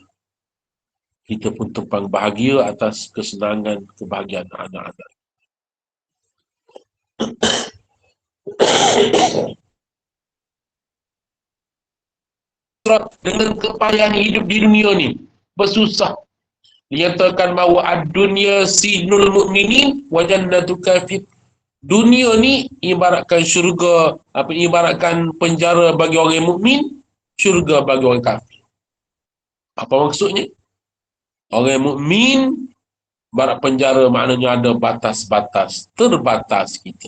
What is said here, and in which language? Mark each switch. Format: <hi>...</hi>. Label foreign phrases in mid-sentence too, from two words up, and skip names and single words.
<ms>Kita pun tumpang bahagia atas kesenangan, kebahagiaan anak-anak. Dengan kepayahan hidup di dunia ni, bersusah. Dinyatakan bahawa</ms> <ar>الدنيا سجن المؤمنين وجنة كافر.</ar> <ms>Dunia ni ibaratkan syurga, ibaratkan penjara bagi orang mukmin, syurga bagi orang kafir. Apa maksudnya? Orang mukmin barat penjara maknanya ada batas-batas, terbatas kita.</ms>